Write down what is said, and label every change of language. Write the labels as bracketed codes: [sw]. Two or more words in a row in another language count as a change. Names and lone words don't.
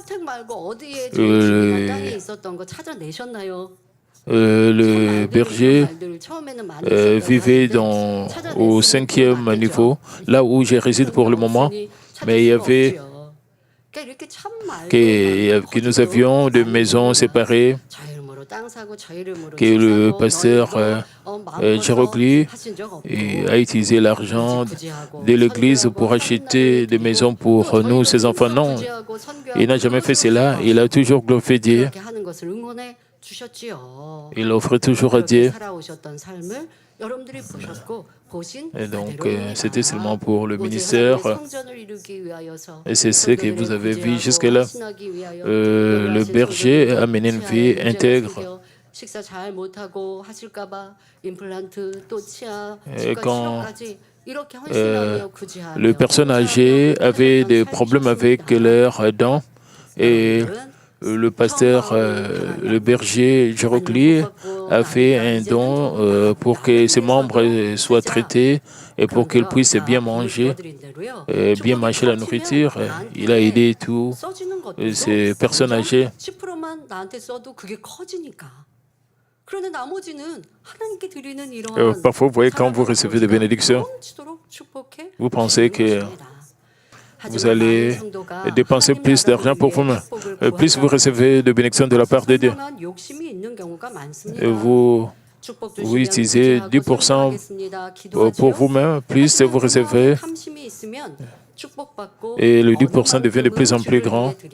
[fr] Le berger vivait au 5e niveau, là où je réside pour le moment, mais il y avait que nous avions des maisons séparées, que le pasteur Jarokli a utilisé l'argent de l'église pour acheter des maisons pour nous, ses enfants. Non, il n'a jamais fait cela. Il a toujours glorifié Dieu. Il offrait toujours à Dieu. [ko] 여러분들이 보셨고 보신 [fr] Et donc, [ko] 그대로입니다. [fr] c'était seulement pour le [ko] 오직 [fr] ministère. [ko] 하나님의 성전을 이루기 위하여서 [fr] Et c'est ce que vous [ko] 성도들을 [fr] avez vu [ko] 구제하고 [fr] jusque-là. [ko] 헌신하기 위하여 [fr] Le [ko] 연로하신 [fr] berger [ko] 성도들도 [fr] a mené une [ko] 치아에 [fr] vie [ko] 문제가 [fr] intègre. [ko] 생겨 식사 잘 못하고 하실까봐 임플란트 또 치아 [fr] Et [ko] 치과 [fr] quand [ko] 치료까지 이렇게 헌신하며 구제하며 [fr] les personnes âgées avaient des problèmes avec leurs dents et le pasteur, le berger Girocli a fait un don pour que ses membres soient traités et pour qu'ils puissent bien manger la nourriture. Il a aidé tous ces personnes âgées. [ko] 10%만 나한테 써도 그게 커지니까. 그런데 나머지는 하나님께 드리는 이런 [fr] Parfois, vous voyez, quand vous recevez des bénédictions, vous pensez que vous allez dépenser plus d'argent pour vous-même. Plus vous recevez de bénédictions de la part de Dieu, vous utilisez 10% pour vous-même, plus vous recevez, et le 10% devient de plus en plus grand.